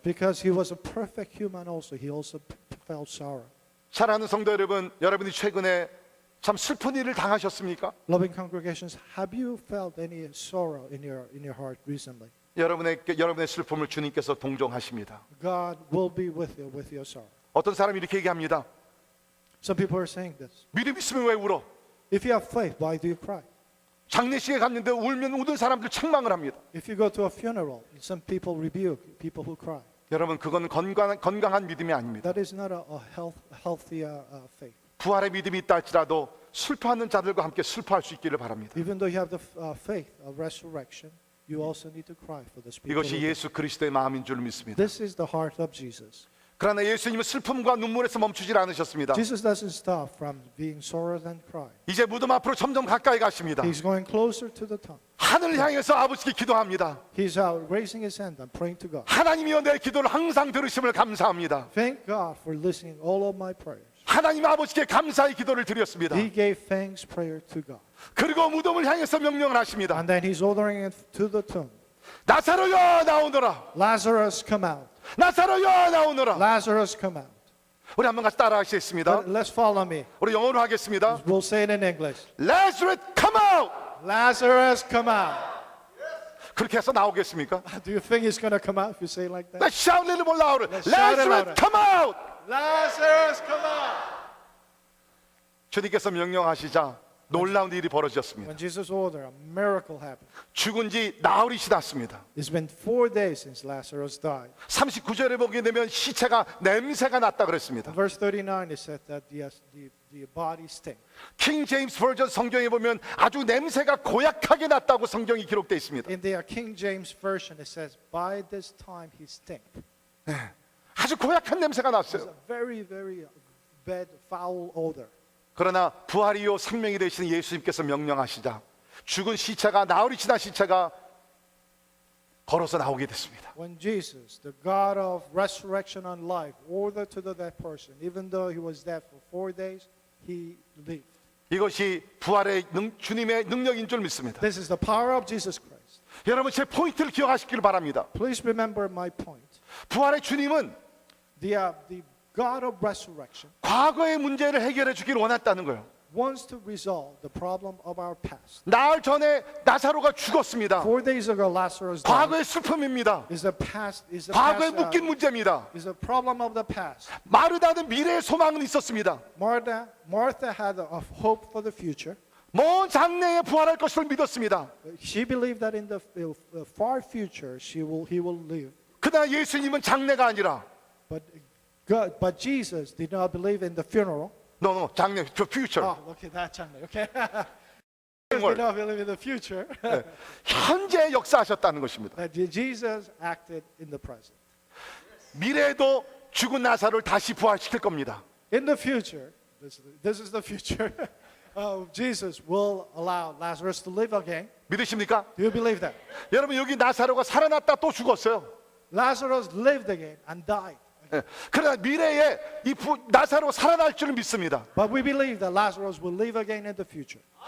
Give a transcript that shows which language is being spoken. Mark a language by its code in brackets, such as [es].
[en] because he was a perfect human also, he also felt sorrow. [ko] 사랑하는 성도 여러분, 여러분이 최근에 참 슬픈 일을 당하셨습니까? [en] Loving congregations, have you felt any sorrow in your heart recently? [ko] 여러분의 슬픔을 주님께서 동정하십니다. [en] God will be with you with your sorrow. [ko] 어떤 사람이 이렇게 얘기합니다. [en] Some people are saying this. [ko] 믿음 있으면 왜 울어? [en] If you have faith, why do you cry? [ko] 장례식에 갔는데 울면 우는 사람들 책망을 합니다. [en] If you go to a funeral, some people rebuke people who cry. [ko] 여러분 그건 건강한 믿음이 아닙니다. [en] That is not a healthy faith. [ko] 부활의 믿음이 있다 할지라도 슬퍼하는 자들과 함께 슬퍼할 수 있기를 바랍니다. [en] Even though you have the faith of resurrection, you also need to cry for those people. [ko] 이것이 예수 그리스도의 마음인 줄 믿습니다. [en] This is the heart of Jesus. [ko] 그러나 예수님은 슬픔과 눈물에서 멈추질 않으셨습니다. [en] Jesus doesn't stop from being sorrowed and crying. [ko] 이제 무덤 앞으로 점점 가까이 가십니다. [en] He's going closer to the tomb. [ko] 하늘을 향해서 아버지께 기도합니다. [en] He's out raising his hand and praying to God. [ko] 하나님이여 내 기도를 항상 들으심을 감사합니다. [en] Thank God for listening all of my prayers. [ko] 하나님 아버지께 감사의 기도를 드렸습니다. [en] He gave thanks prayer to God. [ko] 그리고 무덤을 향해서 명령을 하십니다. [en] And then he's ordering it to the tomb. [ko] 나사로여 나오너라. [en] Lazarus, come out. [ko] 나사로여 나오너라. [en] Lazarus, come out. [ko] 우리 한번 같이 따라하시겠습니다. [en] Let's follow me. [ko] 우리 영어로 하겠습니다. [en] We'll say it in English. Lazarus come out. Lazarus, come out. [ko] 그렇게 해서 나오겠습니까? [en] Do you think he's going to come out if you say it like that? Let's shout a little more louder. Let's shout it louder. come out. Lazarus, come out. [ko] 주님께서 명령하시자 놀라운 일이 벌어졌습니다. [en] When Jesus ordered, a miracle happened. [ko] 죽은 지 나흘이 지났습니다. [en] It's been 4 days since Lazarus died. [ko] 39절에 보게 되면 시체가 냄새가 났다 그랬습니다. [en] In verse 39, it said that the body stank. [ko] 킹 제임스 버전 성경에 보면 아주 냄새가 고약하게 났다고 성경이 기록되어 있습니다. [en] In the King James Version, it says, by this time he stank. [ko] 아주 고약한 냄새가 [en] It's [ko] 났어요. [en] a very, very bad, foul odor. [ko] 그러나 부활이요 생명이 되시는 예수님께서 명령하시자 죽은 시체가 나흘이 지난 시체가 걸어서 나오게 됐습니다. [en] When Jesus, the God of resurrection and life, ordered to the dead person, even though he was dead for 4 days, he lived. [ko] 이것이 부활의 주님의 능력인 줄 믿습니다. [en] This is the power of Jesus Christ. [ko] 여러분 제 포인트를 기억하시길 바랍니다. [en] Please remember my point. [ko] 부활의 주님은 [en] The God of resurrection [ko] 과거의 문제를 해결해 주기를 원했다는 거예요. [en] wants to resolve the problem of our past. [ko] 나흘 전에 나사로가 죽었습니다. [en] 4 days ago, Lazarus died. [ko] 과거의 슬픔입니다. [en] Is the past? Is the [ko] 과거에 [en] past? [ko] 묶인 문제입니다. [en] Is a problem of the past. [ko] 마르다는 미래의 소망은 있었습니다. [en] Martha had a hope for the future. [ko] 먼 장래에 부활할 것을 믿었습니다. [en] She believed that in the far future he will live. [ko] 그러나 예수님은 장래가 아니라 [en] But Jesus did not believe in the funeral. [ko] no, 장래, 저 future. [en] Oh, okay, that's okay. [ko] 뭘. [en] Did not believe in the future. [ko] 현재 역사하셨다는 것입니다. [en] That Jesus acted in the present. [ko] 미래에도 죽은 나사로를 다시 부활시킬 겁니다. [en] In the future, this is the future. Jesus will allow Lazarus to live again. [ko] 믿으십니까? [en] Do you believe that? [ko] 여러분 여기 나사로가 살아났다 또 죽었어요. [en] Lazarus lived again and died. [ko] 예. 그러나 미래에 이 나사로가 살아날 줄을 믿습니다. [en] But we believe that Lazarus will live again in the future.